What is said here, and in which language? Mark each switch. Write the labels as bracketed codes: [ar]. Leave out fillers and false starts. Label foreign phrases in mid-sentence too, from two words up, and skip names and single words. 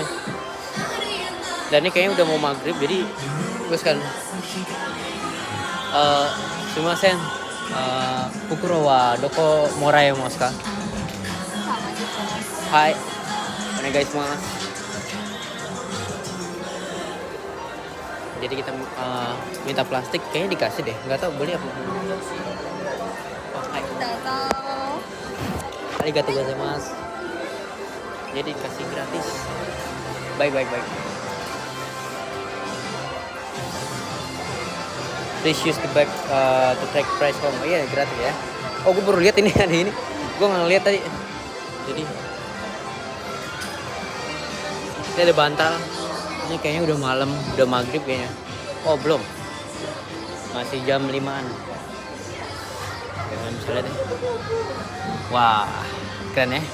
[id] Dan ini kayaknya udah mau maghrib, jadi gue sekarang [ja] すみません、袋はどこもらえますか? はい、お願いします. [id] Jadi kita minta plastik, kayaknya dikasih deh, nggak tahu boleh apa. [ja] Oh, hai. ありがとうございます. [id] Jadi dikasih gratis. Baik. [en] Please use the bag to track price home. [id] Oh, iya gratis ya. Oh, gue baru lihat ini ada ini. Gue nggak ngeliat tadi. Jadi ini ada bantal. Ini kayaknya udah malam, udah maghrib kayaknya. Oh belum. Masih jam 5-an. Jangan bisa lihat deh. Wah, keren ya.